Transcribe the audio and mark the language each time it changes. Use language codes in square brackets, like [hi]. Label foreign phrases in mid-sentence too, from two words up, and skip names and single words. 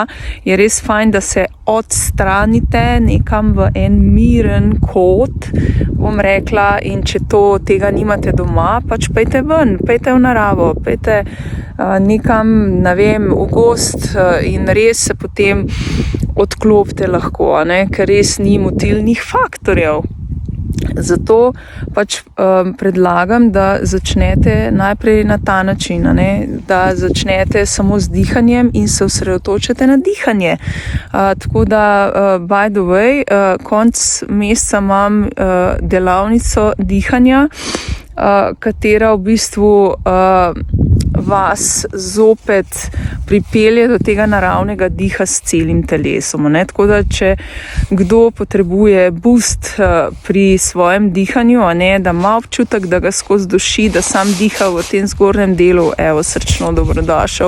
[sl] Je res fajn, da se odstranite nekam v en miren kot, bom rekla, in če tega nimate doma, pač pejte ven, pejte v naravo, pejte nekam, ne vem, v gozd in res se potem odklopite lahko, ker res ni motilnih faktorjev. Zato pač predlagam, da začnete najprej na ta način, da začnete samo z dihanjem in se osredotočite na dihanje. Tako da, [en] by the way, [sl] konec meseca imam delavnico dihanja, katera v bistvu vas zopet pripelje do tega naravnega diha s celim telesom. Tako da, če kdo potrebuje boost pri svojem dihanju, da ima občutek, da ga skozi duši, da sam diha v tem zgornjem delu, srčno dobrodošel.